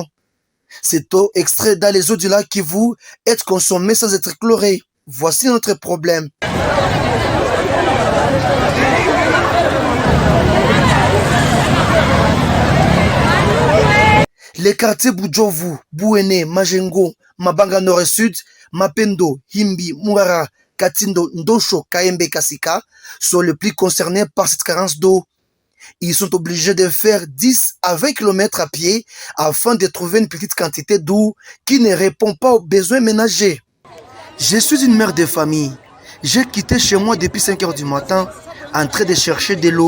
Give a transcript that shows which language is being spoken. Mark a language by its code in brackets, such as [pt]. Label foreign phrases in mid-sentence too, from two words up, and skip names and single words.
[fr] Cette eau extraite dans les eaux du lac Kivu est consommée sans être chlorée. Voici notre problème. Les quartiers Bujovu, Bouene, Majengo, Mabanga Nord et Sud, Mapendo, Himbi, Murara, Katindo, Ndosho, Kaembe, Kasika sont les plus concernés par cette carence d'eau. Ils sont obligés de faire 10 à 20 km à pied afin de trouver une petite quantité d'eau qui ne répond pas aux besoins ménagers. Je suis une mère de famille. J'ai quitté chez moi depuis 5 heures du matin en train de chercher de l'eau.